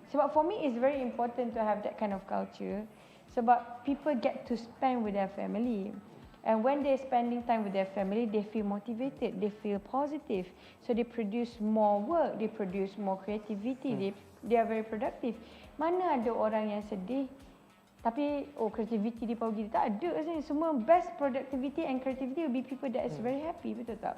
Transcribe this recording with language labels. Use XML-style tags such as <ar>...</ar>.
<en>Sebab for me it's very important to have that kind of culture. Sebab people get to spend with their family. And when they're spending time with their family, they feel motivated, they feel positive. So they produce more work, they produce more creativity, they are very productive.</en> <ms>Mana ada orang yang sedih, tapi creativity di pagi tak ada rasanya.</ms> <en>Semua best productivity and creativity will be people that is very happy,</en> <ms>betul tak?</ms>